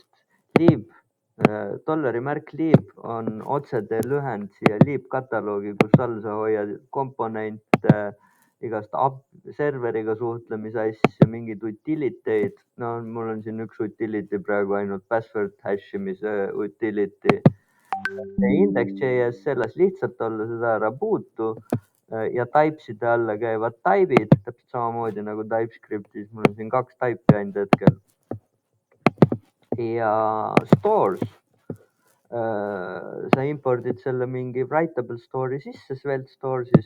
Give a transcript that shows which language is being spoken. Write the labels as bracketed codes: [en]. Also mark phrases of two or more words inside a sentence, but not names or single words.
[et] Lib, $märk lib on otsede lühend siia lib kataloogi, kus all sa hoiad komponente, igast serveriga suhtlemise asju, mingeid utility'd. No mul on siin üks utility praegu ainult [en] password hash [et] imise utility. Index.js selles lihtsalt olla, seda ära puutu ja typeside alla käivad type'id, täpselt samamoodi nagu TypeScriptis. Mul on siin 2 type'i ainult hetkel. Ja stores, sa impordid selle mingi [en] writable store'i [et] sisse Svelte Stores'ist.